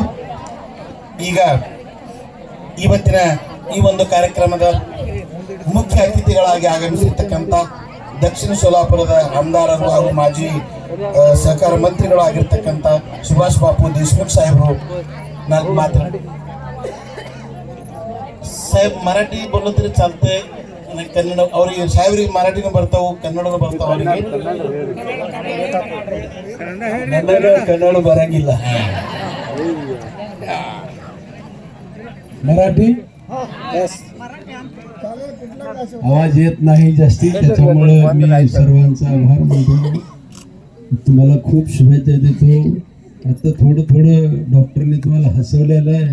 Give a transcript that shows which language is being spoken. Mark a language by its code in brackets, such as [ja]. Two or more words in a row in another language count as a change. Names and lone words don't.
[kn] ಈಗ ಇವತ್ತಿನ ಈ ಒಂದು ಕಾರ್ಯಕ್ರಮದ ಮುಖ್ಯ ಅತಿಥಿಗಳಾಗಿ ಆಗಮಿಸಿರ್ತಕ್ಕಂಥ ದಕ್ಷಿಣ ಸೋಲಾಪುರದ ಆಮದಾರರು ಹಾಗೂ ಮಾಜಿ ಸಹಕಾರ ಮಂತ್ರಿಗಳು ಆಗಿರ್ತಕ್ಕಂಥ ಸುಭಾಷ್ ಬಾಪು ದೇಶಮುಖ್ ಸಾಹೇಬರು ನಾನು ಮಾತಾಡಿ. [mr] साहेब मराठी बोललं तरी चालतंय आणि कन्नड [kn] ಅವರಿಗೆ ಸಾಹೇಬರಿಗೆ ಮರಾಠಿನೂ ಬರ್ತಾವು, ಕನ್ನಡನೂ ಬರ್ತಾವ. ಅವರಿಗೆ ಕನ್ನಡ ಬರಂಗಿಲ್ಲ. [mr] मराठी आवाज येत नाही जास्ती, त्याच्यामुळे मी सर्वांचा आभार मानतो. तुम्हाला खूप शुभेच्छा देतो. आता थोडं डॉक्टरने तुम्हाला हसवलेलं आहे.